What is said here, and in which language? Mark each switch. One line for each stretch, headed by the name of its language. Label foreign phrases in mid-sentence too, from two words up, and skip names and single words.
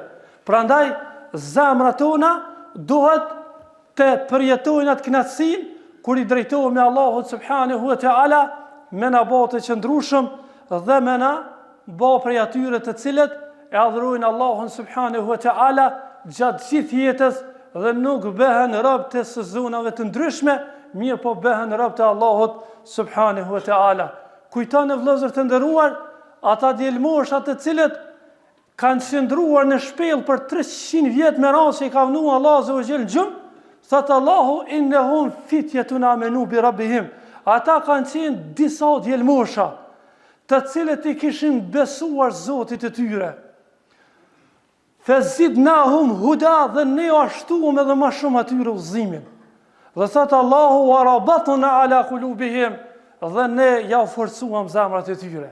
Albanian: Prandaj zemrat tona duhet të përjetojnë atë kënaqësinë kur i drejtohemi Allahut
Arabic: سبحانه وتعالى
Albanian: me na bë të qëndrueshëm dhe me na bë prej atyre të cilët e adhurojnë Allahun
Arabic: سبحانه وتعالى
Albanian: gjatë gjithë jetës dhe nuk bëhen rob të sezonave të ndryshme, mirë po bëhen rob të Allahut
Arabic: سبحانه وتعالى.
Albanian: kujton e vëllezër të nderuar, ata djelmosha të cilët kanë qëndruar në shpellë për 300 vjet me radhë që i ka vënë Allahu
Arabic: عز وجل
Albanian: gjum, thot Allahu
Arabic: إنهم فتية آمنوا بربهم.
Albanian: Ata kanë qenë disa djelmosha, të cilët i kishin besuar Zotit e tyre.
Arabic: وزدناهم هدى,
Albanian: dhe ne ashtuam edhe më shumë atyre udhëzimin. Dhe thot Allahu
Arabic: وربطنا على قلوبهم,
Albanian: dhe ne ja forcuam zemrat e tyre.